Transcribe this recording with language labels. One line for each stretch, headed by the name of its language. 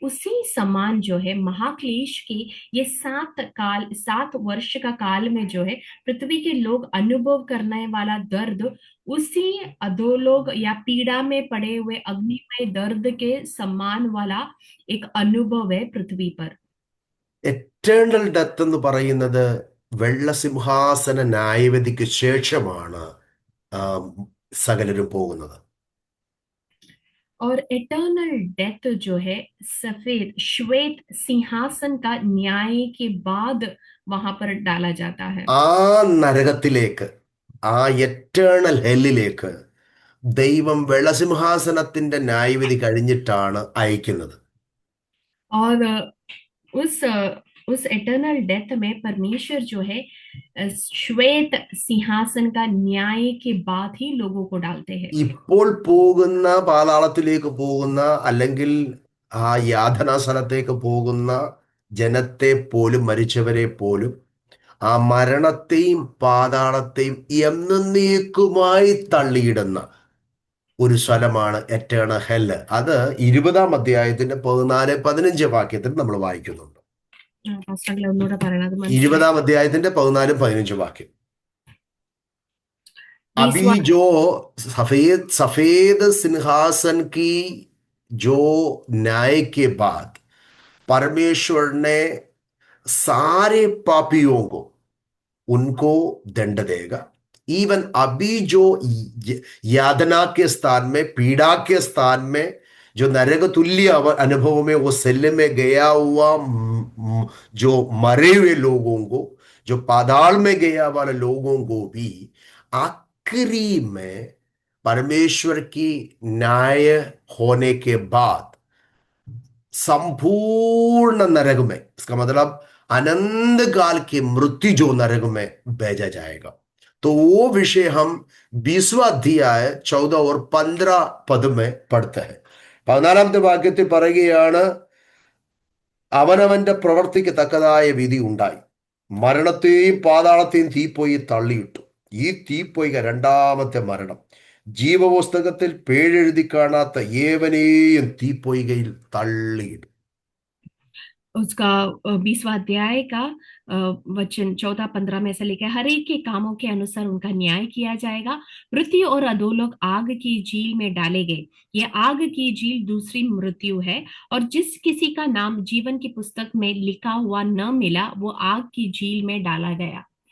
Hindi: उसी समान जो है महाक्लेश के ये 7 वर्ष का काल में जो है पृथ्वी के लोग अनुभव करने वाला दर्द, उसी अधोलोक या पीड़ा में पड़े हुए अग्निमय दर्द के समान वाला एक अनुभव है पृथ्वी पर।
Malayalam: എറ്റേണൽ ഡെത്ത് എന്ന് പറയുന്നത് വെള്ളസിംഹാസന ന്യായവിധിക്ക് ശേഷമാണ് ആ, സകലരും പോകുന്നത്.
Hindi: और इटर्नल डेथ जो है सफेद श्वेत सिंहासन का न्याय के बाद वहां पर डाला जाता है।
Malayalam: ആ നരകത്തിലേക്ക്, ആ എറ്റേണൽ ഹെല്ലിലേക്ക് ദൈവം വെള്ളസിംഹാസനത്തിന്റെ ന്യായവിധി കഴിഞ്ഞിട്ടാണ് അയക്കുന്നത്.
Hindi: और उस उस इटर्नल डेथ में परमेश्वर जो है श्वेत सिंहासन का न्याय के बाद ही लोगों को डालते हैं।
Malayalam: ഇപ്പോൾ പോകുന്ന പാതാളത്തിലേക്ക് പോകുന്ന, അല്ലെങ്കിൽ ആ യാതനാ സ്ഥലത്തേക്ക് പോകുന്ന ജനത്തെ പോലും, മരിച്ചവരെ പോലും, ആ മരണത്തെയും പാതാളത്തെയും എന്നേക്കുമായി തള്ളിയിടുന്ന ഒരു സ്ഥലമാണ് എറ്റേണൽ ഹെല്ല്. അത് 20-ാം അധ്യായത്തിന്റെ 14-15 വാക്യത്തിൽ നമ്മൾ വായിക്കുന്നുണ്ട്. പാസ്റ്റർ അങ്കിൾ ഒന്നുകൂടെ പറയണം, അത് മനസ്സിലായി. 20-ാം അധ്യായത്തിന്റെ 14-15 വാക്യം.
Hindi: अभी 20वां जो सफेद सफेद सिंहासन की जो न्याय के बाद परमेश्वर ने सारे पापियों को, उनको दंड देगा। इवन अभी जो यातना के स्थान में, पीड़ा के स्थान में, जो नरक तुल्य अनुभव में वो सेल में गया हुआ जो मरे हुए लोगों को, जो पाताल में गया वाले लोगों को भी आखिरी में परमेश्वर की न्याय होने के बाद संपूर्ण नरक में, इसका मतलब अनंत काल की मृत्यु जो नरक में भेजा जाएगा। तो वो विषय हम 20वां अध्याय 14 और 15 पद में पढ़ते हैं.
Malayalam: 14-ാമത്തെ വാക്യത്തിൽ പറയുകയാണ്, അവനവന്റെ പ്രവൃത്തിക്ക് തക്കതായ വിധി ഉണ്ടായി, മരണത്തെയും പാതാളത്തെയും തീപ്പൊയ്യിൽ തള്ളിയിട്ടു. ഈ തീപ്പൊയ്ക രണ്ടാമത്തെ മരണം. ജീവപുസ്തകത്തിൽ പേരെഴുതി കാണാത്ത ഏവനെയും തീപ്പൊയ്കയിൽ തള്ളിയിടും.
Hindi: उसका 20वां अध्याय का वचन 14-15 में ऐसा लिखा है, हर एक के कामों के अनुसार उनका न्याय किया जाएगा। मृत्यु और अधोलोक आग की झील में डाले गए। ये आग की झील दूसरी मृत्यु है, और जिस किसी का नाम जीवन की पुस्तक में लिखा हुआ न मिला वो आग की झील में डाला गया।